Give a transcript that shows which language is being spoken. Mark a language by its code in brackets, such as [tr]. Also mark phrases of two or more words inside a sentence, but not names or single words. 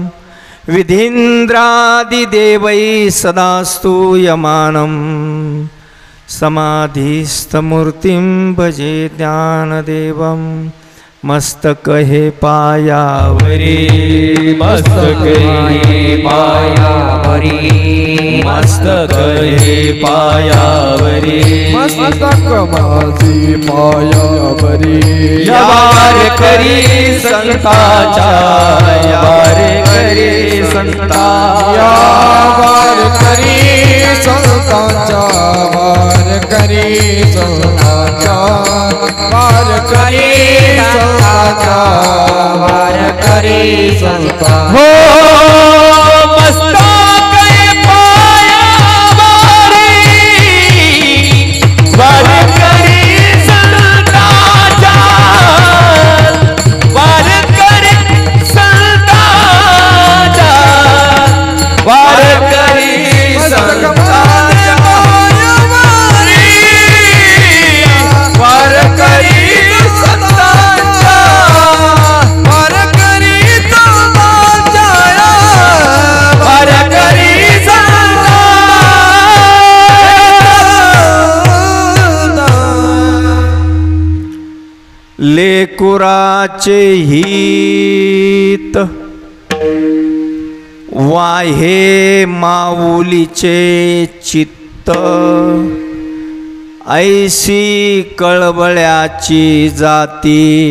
[sa] विधीन्द्रादिदेवैः सदा स्तूयमानं समाधिस्थमूर्तिं भजे ज्ञानदेवं। [mr] मस्तक हे पायावरी मस्तक हे पायावरी मस्तक हे पायावरी मस्तक माझी पायावरी वार करी संताचा वार करी संताचा वार करी संताचा वार करी संताचा वार करी संताचा वार करी संता हो मस्तक हे पायावरी वार करी संताचा वार करी संताचा वार करी संताचा वार करी संताचा वार करी संताचा वार करी संताचा लेकुराचे हित वाहे माऊलीचे चित्त ऐसी कळवळ्याची जाती